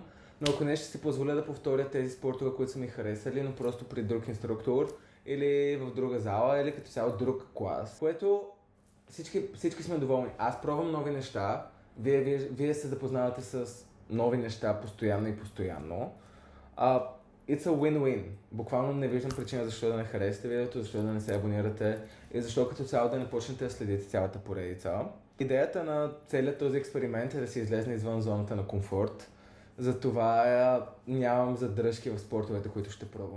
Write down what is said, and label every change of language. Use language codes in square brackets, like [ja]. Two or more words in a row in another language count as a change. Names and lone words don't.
[bg] Но ако не, ще си позволя да повторя тези спортове, които са ми харесали, но просто при друг инструктор или в друга зала, или като цяло друг клас. Което всички сме доволни. Аз пробвам нови неща, вие се запознавате с нови неща постоянно. [en] It's a win-win. [bg] Буквално не виждам причина защо да не харесате видеото, защо да не се абонирате и защо като цяло да не почнете да следите цялата поредица. Идеята на целият този експеримент е да се излезне извън зоната на комфорт. Затова нямам задръжки в спортовете, които ще пробвам.